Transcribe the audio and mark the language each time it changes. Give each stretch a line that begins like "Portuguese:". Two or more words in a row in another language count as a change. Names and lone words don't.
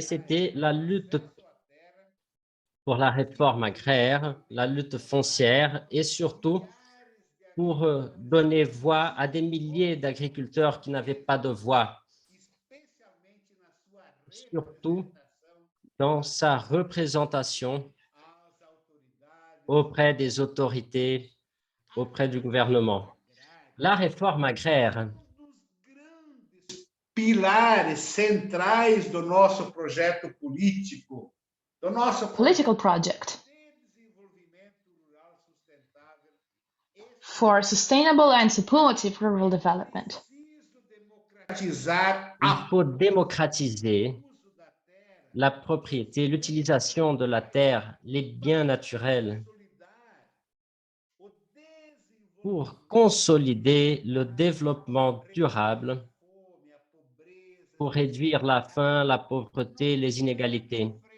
French: c'était la lutte pour la réforme agraire, la lutte foncière et surtout pour donner voix à des milliers d'agriculteurs qui n'avaient pas de voix, surtout dans sa représentation auprès des autorités, auprès du gouvernement. La réforme agraire
Portuguese: pilares centrais do nosso projeto político, do nosso
English: political project for sustainable and supportive rural development.
French: Il faut démocratiser la propriété, l'utilisation de la terre, les biens naturels pour consolider le développement durable, pour réduire la faim, la pauvreté, les inégalités.